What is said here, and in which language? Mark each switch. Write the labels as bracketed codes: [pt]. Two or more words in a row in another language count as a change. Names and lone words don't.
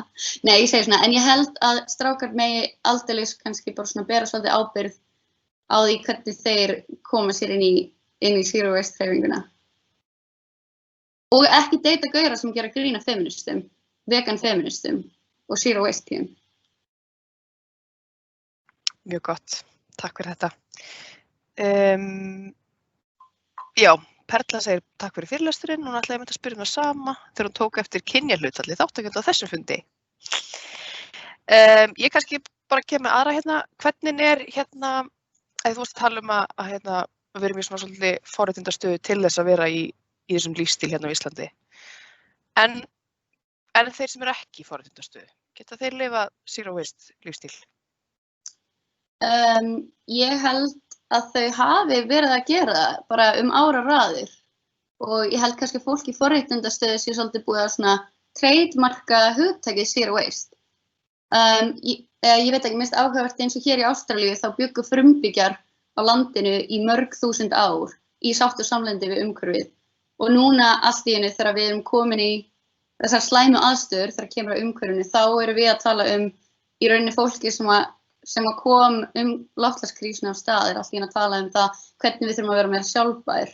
[is] Nei, ég segi svona, en ég held að strákar megi aldeilis kannski bara svona bera svolítið ábyrgð á því hvernig þeir koma sér inn í [en] Zero Waste [is] hreyfinguna. Og ekki deyta gauðra sem gera grína feministum, vegan feministum og [en] zero waste [is] tíum. Mjög gott, takk fyrir þetta. Já, Perla segir takk fyrir fyrirlesturinn, hún ætlaði að spyrja það sama þegar hún tók eftir kynjahlutfalli þátttakenda á þessum fundi. Ég kannski bara kem með aðra hérna, hvernig hérna, þú varst að tala um að við erum í svona svolítið forréttindastöðu til þess að vera í þessum lífstíl hérna á Íslandi. En þeir sem eru ekki í forréttindastöðu, geta þeir lifað [en] zero waste [is] lífstíl? Ég held að þau hafi verið að gera það bara áraraðir og ég held kannski fólk í forréttindastöðu sé svolítið búið að svona trademarka hugtakið [en] zero waste. [is] Ég veit ekki, minnst áhugavert eins og hér í Ástralíu þá bjuggu frumbyggjar á landinu í mörg þúsund ár í sátt og samlyndi við umhverfið og núna allt í einu þegar við erum komin í þessar slæmu aðstöður þegar kemur á umhverfinu þá erum við að tala í rauninni fólki sem kom loftslagskrísuna á stað allt í einu að tala það hvernig við þurfum að vera meira sjálfbær.